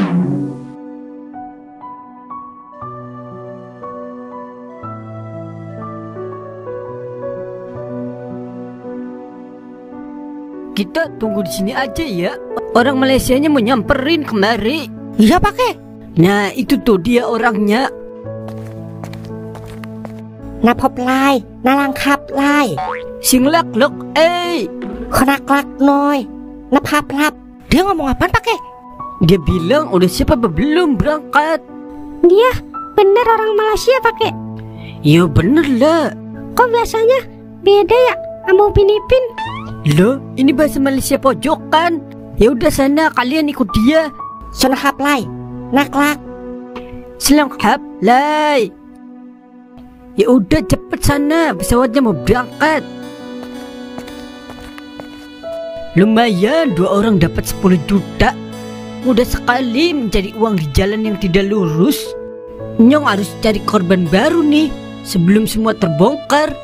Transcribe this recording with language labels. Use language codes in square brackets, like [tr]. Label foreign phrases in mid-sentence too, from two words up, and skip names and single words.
[id] Kita tunggu di sini aja ya. Orang Malaysianya mau nyamperin kemari. Iya pakai. Nah itu tuh dia orangnya. Napop lai, nalangkap lai. Sing lak lok, Konak-lak noy. Naphap-lap. Dia ngomong apaan pakai? Dia bilang udah siap apa belum berangkat. Dia bener orang Malaysia pakai. Ya bener lah. Kok biasanya beda ya sama Upin Ipin? Loh, ini bahasa Malaysia pojokan. Ya udah sana kalian ikut dia. Sonahap lai. Naklak. Selangkap lai. Ya udah cepet sana, pesawatnya mau berangkat. Lumayan, 2 orang dapat 10 juta. Mudah sekali mencari uang di jalan yang tidak lurus. Nyong harus cari korban baru nih sebelum semua terbongkar.